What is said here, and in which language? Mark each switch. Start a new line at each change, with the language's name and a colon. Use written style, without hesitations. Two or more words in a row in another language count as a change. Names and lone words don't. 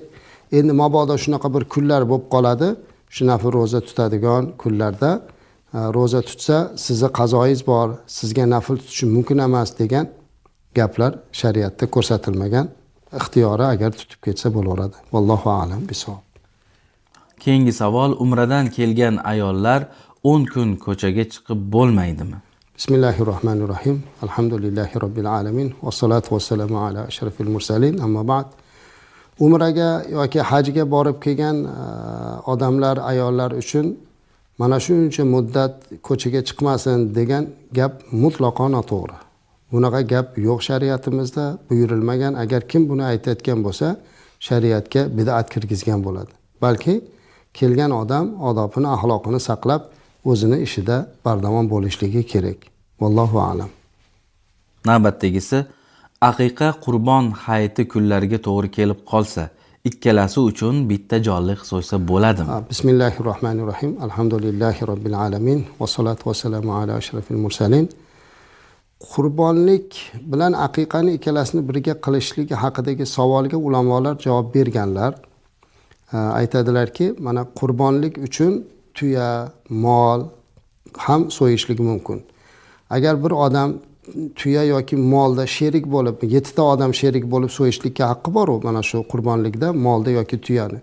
Uzbek: Endi mabodo shunaqa bir kunlar bo'lib qoladi, shu nafl ro'za tutadigan kunlarda ro'za tutsa, sizni qazoyingiz bor, sizga nafl tutish mumkin emas degan gaplar shariatda ko'rsatilmagan. Ixtiyori agar tutib ketsa bo'laveradi.
Arabic: والله أعلم بالصواب.
Uzbek: Keyingi savol: umradan kelgan ayollar 10 kun ko'chaga chiqib bo'lmaydimi?
Arabic: بسم الله الرحمن الرحيم. الحمد لله رب العالمين. والصلاة والسلام على أشرف المرسلين. أما بعد.
Uzbek: Umraga yoki hajga borib kelgan odamlar, ayollar uchun mana shuncha muddat ko'chaga chiqmasin degan gap mutlaqo noto'g'ri. Bunaqa gap yo'q shariatimizda, buyurilmagan. Agar kim buni aytayotgan bo'lsa, shariatga bid'at kirgizgan bo'ladi. Balki kelgan odam odobini, axloqini saqlab, o'zini ishida bardavom bo'lishligi kerak.
Arabic: والله أعلم.
Uzbek: Navbatdagisi, aqiqa qurbon hayiti kunlariga to'g'ri kelib qolsa, ikkalasi uchun bitta jonliq so'ysa bo'ladimi?
Arabic: بسم الله الرحمن الرحيم. الحمد لله رب العالمين. والصلاة والسلام على أشرف المرسلين.
Uzbek: Qurbonlik bilan aqiqani ikkalasini birga qilishligi haqidagi savolga ulamolar javob berganlar. Aytadilarki, mana qurbonlik uchun tuya, mol ham so'yishligi mumkin. Agar bir odam tuya yoki molda sherik bo'lib, 7 ta odam sherik bo'lib so'yishlikka haqqi bor, mana shu qurbonlikda molda yoki tuyani.